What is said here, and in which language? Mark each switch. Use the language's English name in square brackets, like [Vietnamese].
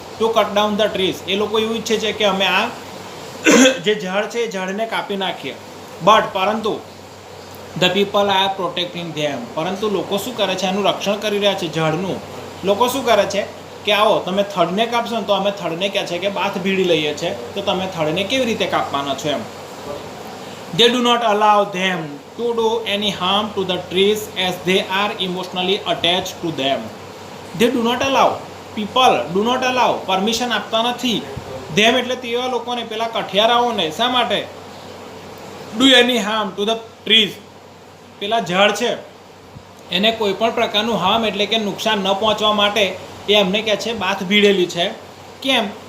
[English] To cut down the trees. [Gujarati] એ લોકો એવું ઈચ્છે છે કે અમે આ જે ઝાડ છે એ ઝાડને કાપી નાખીએ. [English] but [Gujarati] પરંતુ [English] The people are protecting them. [Gujarati] પરંતુ લોકો શું કરે છે? એનું રક્ષણ કરી રહ્યા છે, ઝાડનું. લોકો શું કરે છે કે આવો તમે થડને કાપશો ને તો અમે થડને કહે છે કે બાથ ભીડી લઈએ છીએ, તો તમે થડને કેવી રીતે કાપવાના છો એમ. [English] They do not allow them to do any harm to the trees as they are emotionally attached to them. They do not allow. People do not allow. [Gujarati] Permission આપતા નથી. them એટલે તેવા લોકોને, પેલા કઠિયારાઓને. શા માટે? [English] do any harm to the trees. [Gujarati] પેલા ઝાડ છે એને કોઈ પણ પ્રકારનું હાર્મ એટલે કે નુકસાન ન પહોંચવા માટે એ એમને કહે છે બાથ ભીડેલી છે. કેમ?